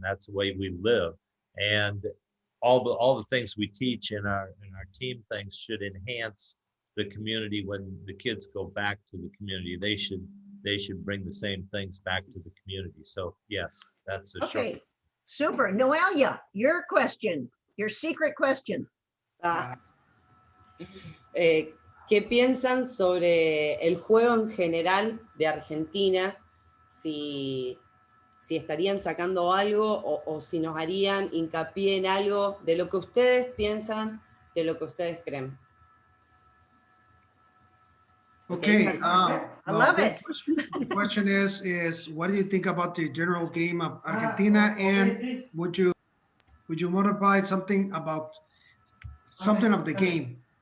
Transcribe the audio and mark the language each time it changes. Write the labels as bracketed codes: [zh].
[en] That's the way we live. And all the things we teach in our team things should enhance the community. When the kids go back to the community, they should bring the same things back to the community. So yes, that's a short. Okay, super. Noelia, your question, your secret question. Ah. [es] ¿Qué piensan sobre el juego en general de Argentina? Si estarían sacando algo o si nos harían hincapié en algo de lo que ustedes piensan, de lo que ustedes creen. [en] Okay. I love it. The question is what do you think about the general game of Argentina, and would you modify something about something of the game?